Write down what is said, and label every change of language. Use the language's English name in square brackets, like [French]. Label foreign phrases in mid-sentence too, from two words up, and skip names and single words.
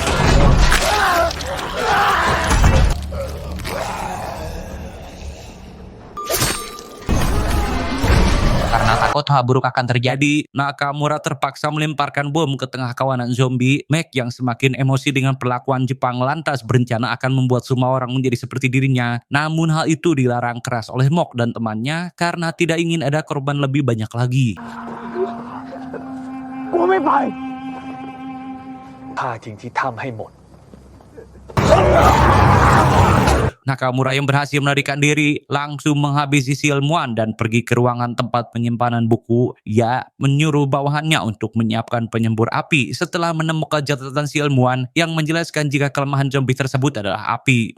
[Indonesian] Karena takut hal buruk akan terjadi, Nakamura terpaksa melemparkan bom ke tengah kawanan zombie. Meg yang semakin emosi dengan perlakuan Jepang lantas berencana akan membuat semua orang menjadi seperti dirinya. Namun hal itu dilarang keras oleh Mok dan temannya karena tidak ingin ada korban lebih banyak lagi. [Thai] ฆ่าทิ้งที่ถ้ำให้หมด [Indonesian] Nakamura yang berhasil melarikan diri langsung menghabisi si ilmuwan dan pergi ke ruangan tempat penyimpanan buku. Ia menyuruh bawahannya untuk menyiapkan penyembur api setelah menemukan catatan si ilmuwan yang menjelaskan jika kelemahan zombie tersebut adalah api.